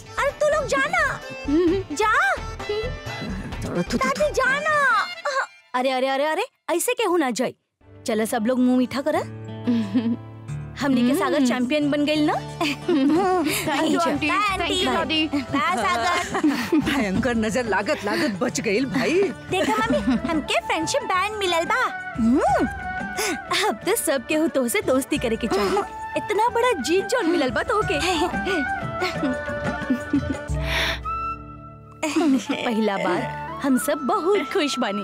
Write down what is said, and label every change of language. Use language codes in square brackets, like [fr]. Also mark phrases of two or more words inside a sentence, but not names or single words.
[bho] अरे तू लोग जाना, जा दादी जाना। अरे अरे अरे अरे ऐसे केहू ना जाए। चलो सब लोग मुंह मीठा करा। हमनी के सागर चैंपियन बन गई ना। [en] thank you aunty, thank you दादी। [bho] सागर भयंकर नजर लागत लागत बच गई भाई। देखा मम्मी, हमके [en] friendship band [bho] मिलल बा। अब तो सब केहू तो से दोस्ती करे के चाहिए। इतना बड़ा जीत जोन मिलल बा तो के। पहला बार हम सब बहुत खुश बानी।